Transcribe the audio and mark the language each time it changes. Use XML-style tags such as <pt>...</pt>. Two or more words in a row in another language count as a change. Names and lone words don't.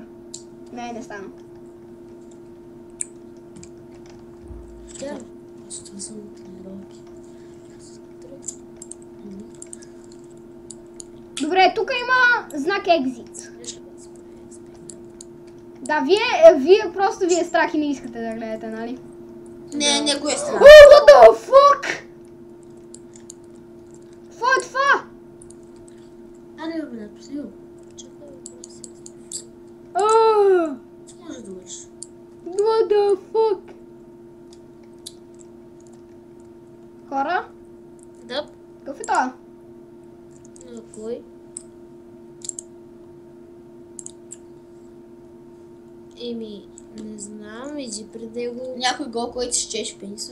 <bg>Не стана. Добре, тук има знак exit. Да, вие просто ви е страх и не искате да гледате, нали? Не го е страх.</bg> <en>What the fuck?</en> <bg>Сливо. Чакай, може да учиш.</bg> <en>What the fuck?</en> <bg>Хора? Да. Какъв е това? Кой? Еми, не знам, иди пред него. Някой гол, който си чеше пениса.</bg>